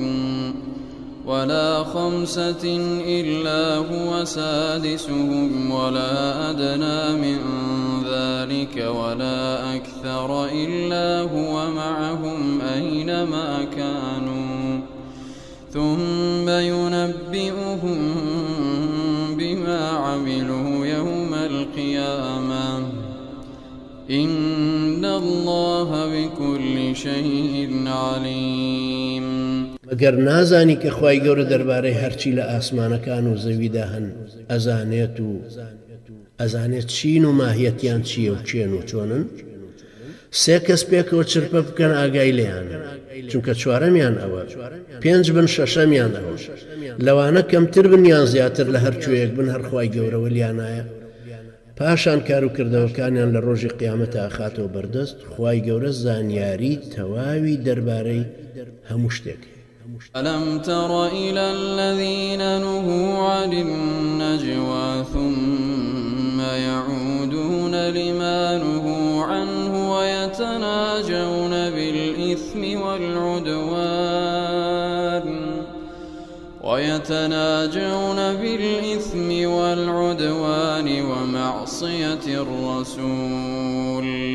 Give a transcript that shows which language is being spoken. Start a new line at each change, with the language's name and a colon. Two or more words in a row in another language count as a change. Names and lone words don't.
Arabic: ولا خمسة إلا هو سادسهم ولا أدنى من ذلك ولا أكثر إلا هو معهم أينما كانوا ثم ينبئهم بما عملوا يوم القيامة إن الله بكل شيء عليم.
Central Kurdish: ئەگەر نازانی کە خوای گەورە دەربارەی هەرچی لە ئاسمانەکان و زەویدا هەن ئەزانێت چین و ماهیەتیان چییە و چێن و چۆنن، سێ کەس پێکەوە چرپە بکەن ئاگای لێیانە، چونکە چوارەمیان ئەوە، پێنج بن شەشەمیان ئەوە، لەوانە کەمتر بن یان زیاتر لە هەرچوەیەک بن هەر خوای گەورەوە لیانایە. پاشان کار و کردەوەکانیان لە ڕۆژی قیامەتە ئاخاتەوە بەردەست. خوای گەورە زانیاری تەواوی دەربارەی هەموو شتێک.
Arabic: ألم تر إلى الذين نهوا عن النجوى ثم يعودون لما نهوا عنه ويتناجون بالإثم والعدوان ومعصية الرسول